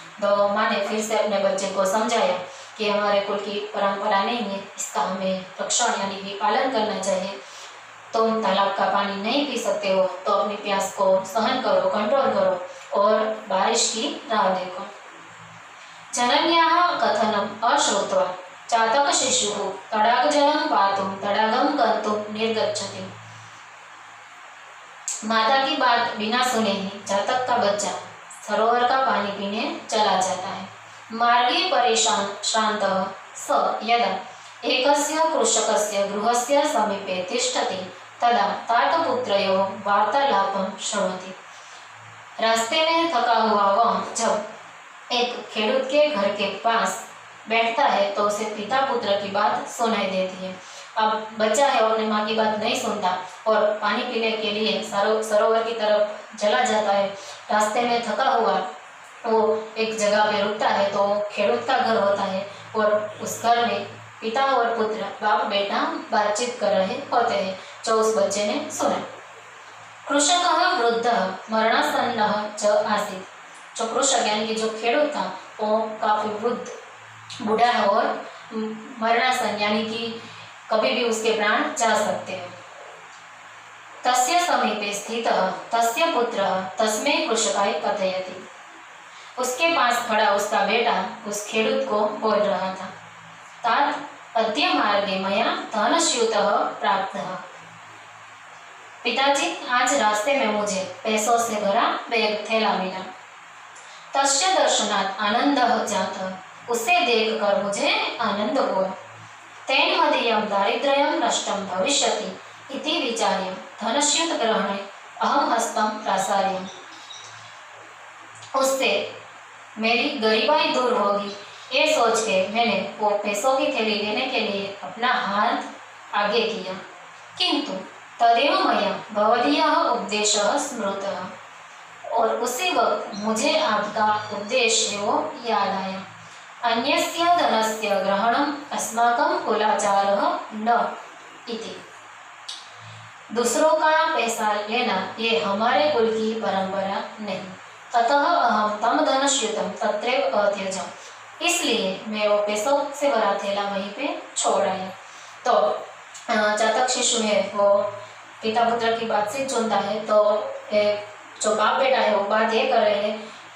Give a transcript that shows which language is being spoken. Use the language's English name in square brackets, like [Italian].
[Hindi] तो माँ ने फिर से अपने बच्चे को समझाया कि हमारे कुल की परंपरा नहीं है, इसका हमें रक्षण यानी कि पालन करना चाहिए। तुम तालाब का पानी नहीं पी सकते हो, तो अपनी प्यास को सहन करो, कंट्रोल करो और बारिश की राह देखो। [Sanskrit] जनन्याः कथनम् अश्रुत्वा चातक शिशुः तड़ाग जलम पातुं तड़ागं गन्तुं निर्गच्छति। [Hindi] माता की बात बिना सुने ही चातक का बच्चा सरोवर का पानी पीने चला जाता है। [Sanskrit] मार्गे परेशान श्रान्तः स यदा एकस्य कृषकस्य गृहस्य समीपे तिष्ठति तदा तातपुत्रयोः वार्तालापं शृणोति। [Hindi] रास्ते में थका हुआ वह जब एक खेडूत के घर के पास बैठता है तो उसे पिता पुत्र की बात सुनाई देती है। अब बच्चा है, अपनी माँ की बात नहीं सुनता और पानी पीने के लिए सरोवर की तरफ चला जाता है। रास्ते में थका हुआ वो एक जगह पे रुकता है, तो खेडूत का घर होता है और उस घर में पिता और पुत्र बाप बेटा बातचीत कर रहे होते हैं, जो उस बच्चे ने सुना। [Sanskrit] कृषकः वृद्धः मरणासन्नः च आसीत्। [Hindi] जो कृषक यानी कि जो खेडूत था वो काफी वृद्ध बूढ़ा और मरणासन यानी कि कभी भी उसके प्राण जा सकते हैं। [Sanskrit] तस्य समीपे स्थितः तस्य पुत्रः तस्मै कृषकाय कथयति। [Hindi] उसके पास खड़ा उसका बेटा उस खेडूत को बोल रहा था, [Sanskrit] तात अद्य मार्गे मया धनस्यूतः प्राप्तः। [Hindi] पिताजी, आज रास्ते में मुझे पैसों से भरा बैग थैला मिला। [Sanskrit] तस्य दर्शनात् आनंदः जातः, [Hindi] उसे देखकर मुझे आनंद हुआ। [Sanskrit] तेन मदीयं दारिद्र्यं नष्टं भविष्यति इति विचार्य धनस्यूत ग्रहणे अहम हस्तं प्रसार्यम्। [Hindi] उससे मेरी गरीबाई दूर होगी ये सोच के मैंने वो पैसों की थैली लेने के लिए अपना हाथ आगे किया। [Sanskrit] किंतु तदेव मया भवदीयः उपदेशः स्मृतः, [Hindi] और उसी वक्त मुझे आपका उपदेश वो याद आया। [Sanskrit] अन्यस्य धनस्य ग्रहणम् अस्माकं कुलाचारः न इति। [Hindi] दूसरों का पैसा लेना ये हमारे कुल की परंपरा नहीं। [Sanskrit] अतः अहम तम धनस्यूतं तत्रैव अत्यजम्, [Hindi] इसलिए मैं वो पैसों से भरा थैला वहीं पे छोड़ आया। तो चातक शिशु है वो पिता पुत्र की बातचीत सुनता है, तो जो बाप बेटा है वो बात ये कर रहे हैं।